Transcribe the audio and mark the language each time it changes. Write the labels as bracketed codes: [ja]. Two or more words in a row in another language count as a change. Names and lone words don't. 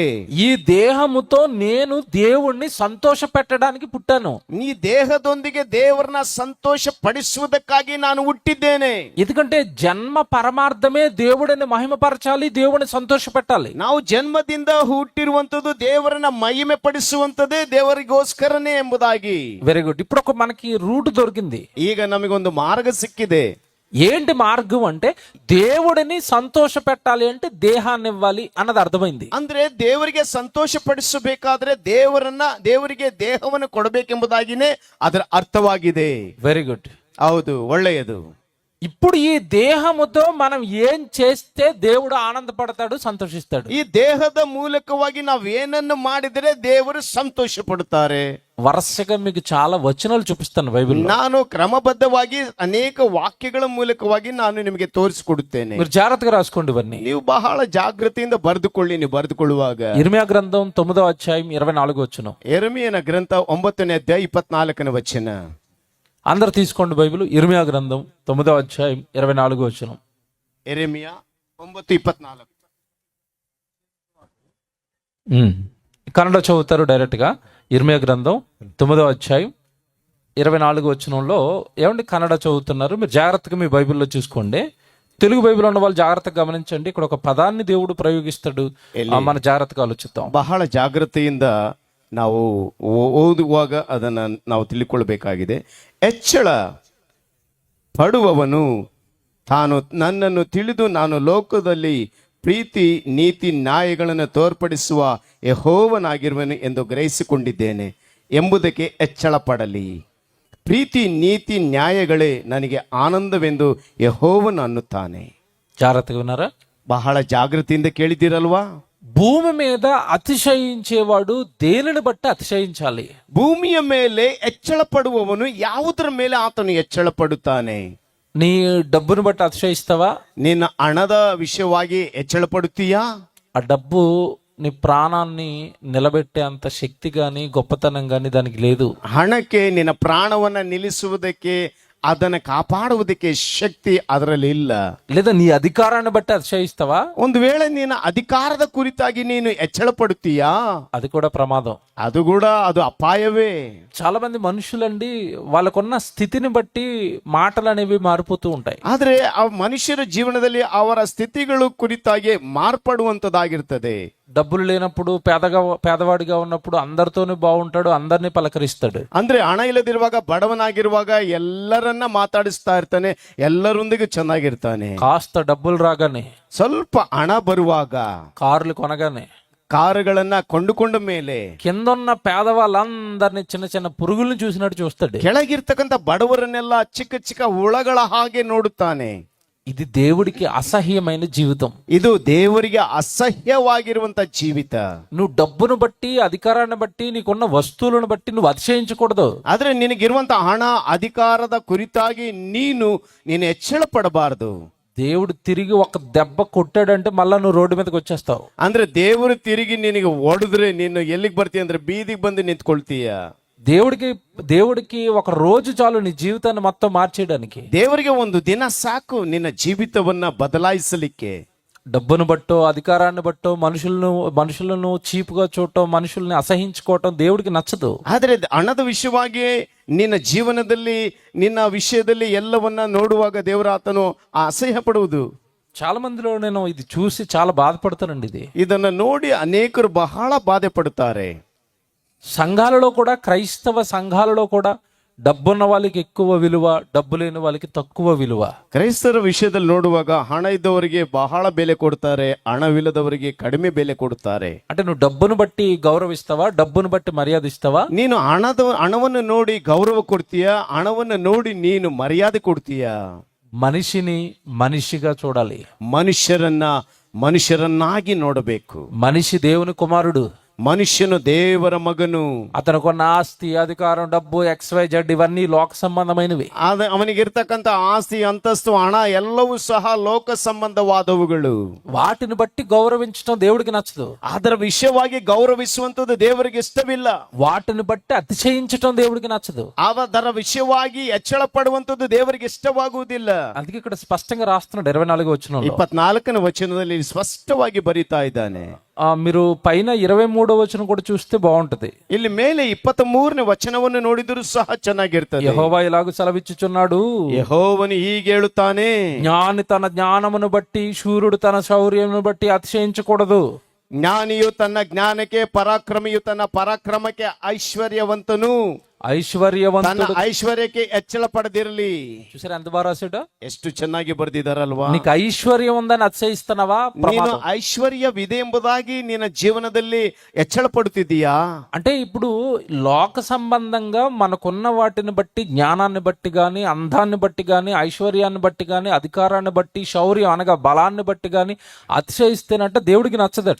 [te] ఈ దేహముతో నేను దేవుణ్ణి సంతోష పెట్టడానికి పుట్టాను. [kn] ನೀ ದೇಹದೊಂದಿಗೆ ದೇವರನ್ನ ಸಂತೋಷ ಪಡಿಸುವುದಕ್ಕಾಗಿ ನಾನು ಹುಟ್ಟಿದ್ದೇನೆ. [te] ఎందుకంటే జన్మ పరమార్థమే దేవుడిని మహిమపరచాలి, దేవుడిని సంతోష పెట్టాలి. [kn] ನಾವು ಜನ್ಮದಿಂದ ಹುಟ್ಟಿರುವಂತದ್ದು ದೇವರನ್ನ ಮಹಿಮೆ ಪಡಿಸುವಂತದೇ, ದೇವರಿಗೋಸ್ಕರನೇ ಎಂಬುದಾಗಿ. [en] very good. [te] ఇప్పుడు మనకి రూట్ దొరికింది. [kn] ಈಗ ನಮಗೊಂದು ಮಾರ್ಗ ಸಿಕ್ಕಿದೆ. [te] ఏంటి మార్గం అంటే, దేవుడిని సంతోష పెట్టాలి అంటే దేహాన్ని ఇవ్వాలి అన్నది అర్థమైంది. [kn] ಅಂದ್ರೆ ದೇವರಿಗೆ ಸಂತೋಷ ಪಡಿಸಬೇಕಾದ್ರೆ ದೇವರಿಗೆ ದೇಹವನ್ನು ಕೊಡಬೇಕೆಂಬುದಾಗಿನೇ ಅದರ ಅರ್ಥವಾಗಿದೆ. [en] very good. [kn] ಹೌದು, ಒಳ್ಳೆಯದು. [te] ఇప్పుడు ఈ దేహముతో మనం ఏం చేస్తే దేవుడు ఆనందపడతాడు, సంతోషిస్తాడు? [kn] ಈ ದೇಹದ ಮೂಲಕವಾಗಿ ನಾವು ಏನನ್ನು ಮಾಡಿದರೆ ದೇವರು ಸಂತೋಷ ಪಡುತ್ತಾರೆ. [te] వరుసగా మీకు చాలా వచనాలు చూపిస్తాను బైబిల్. [kn] ನಾನು ಕ್ರಮಬದ್ಧವಾಗಿ ಅನೇಕ ವಾಕ್ಯಗಳ ಮೂಲಕವಾಗಿ ನಾನು ನಿಮಗೆ ತೋರಿಸಿಕೊಡುತ್ತೇನೆ. [te] మీరు జాగ్రత్తగా రాసుకోండి ఇవన్నీ. [kn] ನೀವು ಬಹಳ ಜಾಗೃತಿಯಿಂದ ಬರೆದುಕೊಳ್ಳಿ. ನೀವು ಬರೆದುಕೊಳ್ಳುವಾಗ [te] ఇర్మియా గ్రంథం 9వ అధ్యాయం 24వ వచనం. [kn] ಯೆರೆಮೀಯನ ಗ್ರಂಥ 9ನೇ ಅಧ್ಯಾಯ 24ನೇ ವಚನ. [te] అందరు తీసుకోండి బైబిల్. ఇర్మియా గ్రంథం 9వ అధ్యాయం 24వ వచనం. [kn] ಯೆರೆಮೀಯ 9:24. [te] కన్నడ చదువుతారు డైరెక్ట్ గా. ఇర్మియా గ్రంథం 9వ అధ్యాయం 24వ వచనంలో ఏమండి కన్నడ చదువుతున్నారు? మీరు జాగ్రత్తగా మీ బైబిల్లో చూసుకోండి. తెలుగు బైబిల్ ఉన్న వాళ్ళు జాగ్రత్తగా గమనించండి. ఇక్కడ ఒక పదాన్ని దేవుడు ప్రయోగిస్తాడు, మన జాగ్రత్తగా ఆలోచిద్దాం. [kn] ಬಹಳ ಜಾಗೃತಿಯಿಂದ ನಾವು ಓದುವಾಗ ಅದನ್ನ ನಾವು ತಿಳಿದುಕೊಳ್ಳಬೇಕಾಗಿದೆ. ಎಚ್ಚಳ ಪಡುವವನು ತಾನು ನನ್ನನ್ನು ತಿಳಿದು ನಾನು ಲೋಕದಲ್ಲಿ ಪ್ರೀತಿ ನೀತಿ ನ್ಯಾಯಗಳನ್ನು ತೋರ್ಪಡಿಸುವ ಯೆಹೋವನಾಗಿರುವನು ಎಂದು ಗ್ರಹಿಸಿಕೊಂಡಿದ್ದೇನೆ ಎಂಬುದಕ್ಕೆ ಎಚ್ಚಳ ಪಡಲಿ. ಪ್ರೀತಿ ನೀತಿ ನ್ಯಾಯಗಳೇ ನನಗೆ ಆನಂದವೆಂದು ಯೆಹೋವನು ಅನ್ನುತ್ತಾನೆ. [te] జాగ్రత్తగా విన్నారా? [kn] ಬಹಳ ಜಾಗೃತಿಯಿಂದ ಕೇಳಿದ್ದೀರಲ್ವಾ? [te] భూమి మీద అతిశయించేవాడు దేనిని బట్టి అతిశయించాలి? [kn] ಭೂಮಿಯ ಮೇಲೆ ಎಚ್ಚಳ ಪಡುವವನು ಯಾವುದರ ಮೇಲೆ ಆತನು ಎಚ್ಚಳ ಪಡುತ್ತಾನೆ? [te] నీ డబ్బును బట్టి అతిశయిస్తావా? [kn] ನಿನ್ನ ಹಣದ ವಿಷಯವಾಗಿ ಎಚ್ಚಳ ಪಡುತ್ತೀಯಾ? [te] ఆ డబ్బు నీ ప్రాణాన్ని నిలబెట్టే అంత శక్తి గాని గొప్పతనం గాని దానికి లేదు. [kn] ಹಣಕ್ಕೆ ನಿನ್ನ ಪ್ರಾಣವನ್ನ ನಿಲ್ಲಿಸುವುದಕ್ಕೆ, ಅದನ್ನ ಕಾಪಾಡುವುದಕ್ಕೆ ಶಕ್ತಿ ಅದರಲ್ಲಿ ಇಲ್ಲ. [te] లేదా నీ అధికారాన్ని బట్టి అతిశయిస్తావా? [kn] ಒಂದು ವೇಳೆ ನೀನು ಅಧಿಕಾರದ ಕುರಿತಾಗಿ ನೀನು ಎಚ್ಚಳ ಪಡುತ್ತೀಯಾ, [te] అది కూడా ప్రమాదం. [kn] ಅದು ಕೂಡ ಅದು ಅಪಾಯವೇ. [te] చాలా మంది మనుషులండి వాళ్ళకున్న స్థితిని బట్టి మాటలు అనేవి మారిపోతూ ఉంటాయి. [kn] ಆದ್ರೆ ಆ ಮನುಷ್ಯರ ಜೀವನದಲ್ಲಿ ಅವರ ಸ್ಥಿತಿಗಳು ಕುರಿತಾಗಿ ಮಾರ್ಪಡುವಂತದ್ದಾಗಿರ್ತದೆ. [te] డబ్బులు లేనప్పుడు పేదవాడిగా ఉన్నప్పుడు అందరితోనే బాగుంటాడు, అందరినీ పలకరిస్తాడు. [kn] ಅಂದ್ರೆ ಹಣ ಇಲ್ಲದಿರುವಾಗ, ಬಡವನಾಗಿರುವಾಗ ಎಲ್ಲರನ್ನ ಮಾತಾಡಿಸ್ತಾ ಇರ್ತಾನೆ, ಎಲ್ಲರೊಂದಿಗೆ ಚೆನ್ನಾಗಿರ್ತಾನೆ. [te] కాస్త డబ్బులు రాగానే, [kn] ಸ್ವಲ್ಪ ಹಣ ಬರುವಾಗ, [te] కార్లు కొనగానే, [kn] ಕಾರುಗಳನ್ನ ಕೊಂಡುಕೊಂಡ ಮೇಲೆ [te] కిందన్న పేదవాళ్ళందరినీ చిన్న చిన్న పురుగుల్ని చూసినట్టు చూస్తాడు. [kn] ಕೆಳಗಿರ್ತಕ್ಕಂಥ ಬಡವರನ್ನೆಲ್ಲ ಚಿಕ್ಕ ಚಿಕ್ಕ ಹುಳಗಳ ಹಾಗೆ ನೋಡುತ್ತಾನೆ. [te] ఇది దేవుడికి అసహ్యమైన జీవితం. [kn] ಇದು ದೇವರಿಗೆ ಅಸಹ್ಯವಾಗಿರುವಂತ ಜೀವಿತ. [te] నువ్వు డబ్బును బట్టి, అధికారాన్ని బట్టి, నీకున్న వస్తువులను బట్టి నువ్వు అతిశయించకూడదు. [kn] ಆದ್ರೆ ನಿನಗಿರುವಂತ ಹಣ, ಅಧಿಕಾರದ ಕುರಿತಾಗಿ ನೀನು ಎಚ್ಚಳ ಪಡಬಾರದು. [te] దేవుడు తిరిగి ఒక దెబ్బ కొట్టాడంటే మళ్ళా నువ్వు రోడ్డు మీదకి వచ్చేస్తావు. [kn] ಅಂದ್ರೆ ದೇವರು ತಿರುಗಿ ನಿನಗೆ ಹೊಡೆದ್ರೆ ನೀನು ಎಲ್ಲಿಗೆ ಬರ್ತೀಯ ಅಂದ್ರೆ ಬೀದಿಗೆ ಬಂದು ನಿಂತ್ಕೊಳ್ತೀಯ. [te] దేవుడికి ఒక రోజు చాలు నీ జీవితాన్ని మొత్తం మార్చేయడానికి. [kn] ದೇವರಿಗೆ ಒಂದು ದಿನ ಸಾಕು ನಿನ್ನ ಜೀವಿತವನ್ನ ಬದಲಾಯಿಸಲಿಕ್ಕೆ. [te] డబ్బును బట్టో, అధికారాన్ని బట్టో మనుషులను చీపుగా చూడటం, మనుషుల్ని అసహించుకోవటం దేవుడికి నచ్చదు. [kn] ಆದ್ರೆ ಹಣದ ವಿಷಯವಾಗಿ ನಿನ್ನ ಜೀವನದಲ್ಲಿ, ನಿನ್ನ ವಿಷಯದಲ್ಲಿ ಎಲ್ಲವನ್ನ ನೋಡುವಾಗ ದೇವರ ಆತನು ಅಸಹ್ಯ ಪಡುವುದು. [te] చాలా మందిలో నేను ఇది చూసి చాలా బాధపడతానండి. [kn] ಇದನ್ನ ನೋಡಿ ಅನೇಕರು ಬಹಳ ಬಾಧೆ ಪಡುತ್ತಾರೆ. [te] సంఘాలలో కూడా, క్రైస్తవ సంఘాలలో కూడా డబ్బున్న వాళ్ళకి ఎక్కువ విలువ, డబ్బు లేని వాళ్ళకి తక్కువ విలువ. [kn] ಕ್ರೈಸ್ತರ ವಿಷಯದಲ್ಲಿ ನೋಡುವಾಗ ಹಣ ಇದ್ದವರಿಗೆ ಬಹಳ ಬೆಲೆ ಕೊಡ್ತಾರೆ, ಹಣವಿಲ್ಲದವರಿಗೆ ಕಡಿಮೆ ಬೆಲೆ ಕೊಡುತ್ತಾರೆ. [te] అంటే నువ్వు డబ్బును బట్టి గౌరవిస్తావా, డబ్బును బట్టి మర్యాద ఇస్తావా? [kn] ನೀನು ಹಣವನ್ನು ನೋಡಿ ಗೌರವ ಕೊಡ್ತೀಯಾ, ಹಣವನ್ನು ನೋಡಿ ನೀನು ಮರ್ಯಾದೆ ಕೊಡ್ತೀಯಾ? [te] మనిషిని మనిషిగా చూడాలి. [kn] ಮನುಷ್ಯರನ್ನಾಗಿ ನೋಡಬೇಕು. [te] మనిషి దేవుని కుమారుడు, [kn] ಮನುಷ್ಯನು ದೇವರ ಮಗನು. [te] అతనుకున్న ఆస్తి, అధికారం, డబ్బు, XYZ ఇవన్నీ లోక సంబంధమైనవి. [kn] ಅವನಿಗಿರ್ತಕ್ಕಂಥ ಆಸ್ತಿ, ಅಂತಸ್ತು, ಹಣ ಎಲ್ಲವೂ ಸಹ ಲೋಕ ಸಂಬಂಧವಾದವುಗಳು. [te] వాటిని బట్టి గౌరవించడం దేవుడికి నచ్చదు. [kn] ಅದರ ವಿಷಯವಾಗಿ ಗೌರವಿಸುವಂತದ್ದು ದೇವರಿಗೆ ಇಷ್ಟವಿಲ್ಲ. [te] వాటిని బట్టి అతిశయించడం దేవుడికి నచ్చదు. [kn] ಅದರ ವಿಷಯವಾಗಿ ಎಚ್ಚಳ ಪಡುವಂತದ್ದು ದೇವರಿಗೆ ಇಷ್ಟವಾಗುವುದಿಲ್ಲ. [te] అందుకే ఇక్కడ స్పష్టంగా రాస్తున్నాడు 24వ వచనంలో. [kn] 24ನೇ ವಚನದಲ್ಲಿ ಸ್ಪಷ್ಟವಾಗಿ ಬರೀತಾ ಇದ್ದಾನೆ. [te] మీరు పైన 23వ వచనం కూడా చూస్తే బాగుంటది. [kn] ಇಲ್ಲಿ ಮೇಲೆ 23ನೇ ವಚನವನ್ನು ನೋಡಿದರೂ ಸಹ ಚೆನ್ನಾಗಿರ್ತದೆ. [te] యెహోవా ఇలాగ సెలవిచ్చుచున్నాడు, [kn] ಯೆಹೋವನು ಹೀಗೆ ಹೇಳುತ್ತಾನೆ, [te] జ్ఞాని తన జ్ఞానమును బట్టి, శూరుడు తన శౌర్యమును బట్టి అతిశయించకూడదు. [kn] ಜ್ಞಾನಿಯು ತನ್ನ ಜ್ಞಾನಕ್ಕೆ, ಪರಾಕ್ರಮಿಯು ತನ್ನ ಪರಾಕ್ರಮಕ್ಕೆ, ಐಶ್ವರ್ಯವಂತನು ತನ್ನ ಐಶ್ವರ್ಯಕ್ಕೆ ಎಚ್ಚಳ ಪಡೆದಿರಲಿ. [te] చూసారా ఎంత బాగా రాశాడు? [kn] ಎಷ್ಟು ಚೆನ್ನಾಗಿ ಬರೆದಿದ್ದಾರಲ್ವಾ? [te] నీకు ఐశ్వర్యం ఉందని అతిశయిస్తున్నావా? [kn] ನೀನು ಐಶ್ವರ್ಯವಿದೆ ಎಂಬುದಾಗಿ ನಿನ್ನ ಜೀವನದಲ್ಲಿ ಎಚ್ಚಳ ಪಡುತ್ತಿದ್ದೀಯಾ? [te] అంటే ఇప్పుడు లోక సంబంధంగా మనకున్న వాటిని బట్టి, జ్ఞానాన్ని బట్టి గాని, అందాన్ని బట్టి గాని, ఐశ్వర్యాన్ని బట్టి గాని, అధికారాన్ని బట్టి, శౌర్యం అనగా బలాన్ని బట్టి గాని అతిశయిస్తేనంట దేవుడికి నచ్చదట.